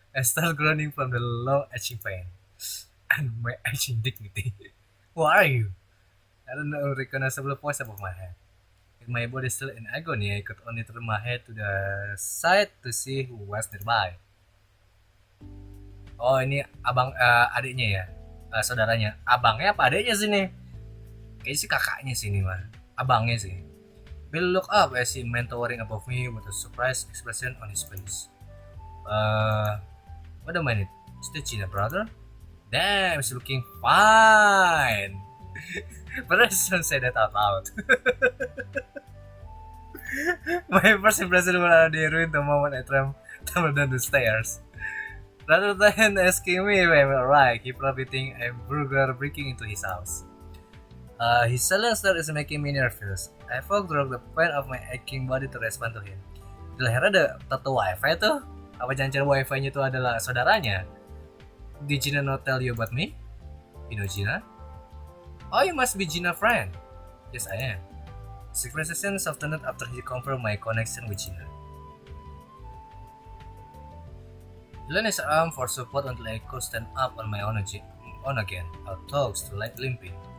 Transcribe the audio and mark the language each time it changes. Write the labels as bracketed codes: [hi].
[en] I start groaning from the long etching pain and my etching dignity. Who are you? I don't know a recognizable voice above my head. With my body still in agony, I could only turn my head to the side to see who was nearby. [id] Oh, ini adiknya ya, saudaranya. Abangnya apa adiknya sih nih? Kayaknya sih kakaknya sih ini mah. Abangnya sih. [en] Bill looked up as he man towering above me with a surprised expression on his face. Wait a minute. Is that Gina, brother? Damn, he's looking fine. But I didn't say that out loud. My first impression was already ruined the moment I tumbled down the stairs. Rather than asking me if I'm alright, he probably think I'm burglar breaking into his house. His silent stare is making me nervous. I fought through the pain of my aching body to respond to him. [id] Di lehernya ada tato wifi tuh. Apa jangan-jangan wifi-nya itu adalah saudaranya? [en] Did Gina not tell you about me? You know Gina? Oh, you must be Gina's friend. Yes, I am. His expression softened after he confirmed my connection with Gina. He leaned his arm for support until I could stand up on my own again, our toes still limping.